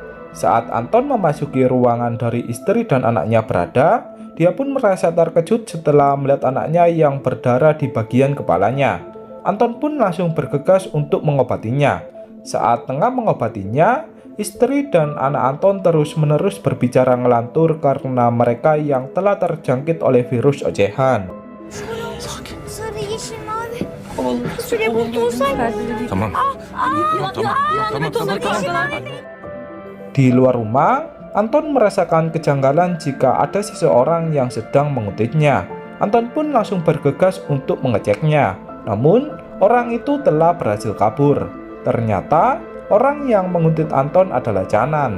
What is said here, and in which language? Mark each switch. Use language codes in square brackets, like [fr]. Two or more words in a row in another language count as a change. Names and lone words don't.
[id] Saat Anton memasuki ruangan dari istri dan anaknya berada, dia pun merasa terkejut setelah melihat anaknya yang berdarah di bagian kepalanya. Anton pun langsung bergegas untuk mengobatinya. Saat tengah mengobatinya, istri dan anak Anton terus-menerus berbicara ngelantur karena mereka yang telah terjangkit oleh virus ocehan. [tr] Sarı, yeşil, mavi. Süre kurtulsaydı. Tamam. Tamam. Yeşil, mavi. [id] Di luar rumah, Anton merasakan kejanggalan jika ada seseorang yang sedang mengutipnya. Anton pun langsung bergegas untuk mengeceknya. Namun, orang itu telah berhasil kabur. Ternyata, orang yang menguntit Anton adalah Canan.